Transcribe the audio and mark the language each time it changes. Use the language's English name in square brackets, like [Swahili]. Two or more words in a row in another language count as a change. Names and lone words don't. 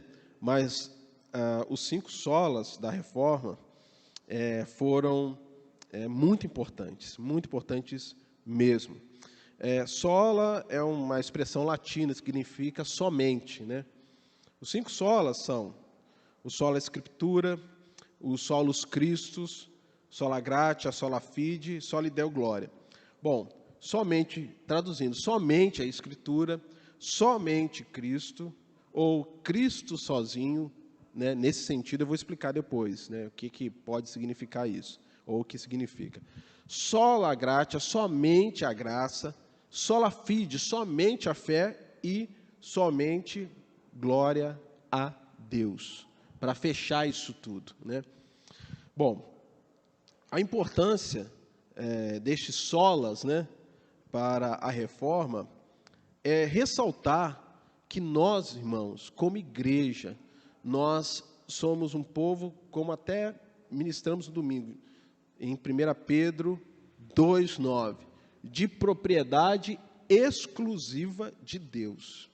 [Portuguese] Mas os 5 solas da reforma foram muito importantes mesmo. Sola é uma expressão latina, significa somente, né? Os 5 solas são o sola Escritura, o [Latin] solus Christus, sola gratia, sola fide, sola deo gloria. [Portuguese] Bom, traduzindo, somente a Escritura, somente Cristo, ou Cristo sozinho, né? Nesse sentido eu vou explicar depois, né? O que pode significar isso, ou o que significa. [Latin] Sola gratia, [Portuguese] somente a graça, [Latin] sola fide, [Portuguese] somente a fé, e somente glória a Deus, para fechar isso tudo, né? Bom, a importância destes solas, né, para a reforma é ressaltar que nós, irmãos, como igreja, nós somos um povo, como até ministramos no domingo, em 1 Pedro 2,9, de propriedade exclusiva de Deus.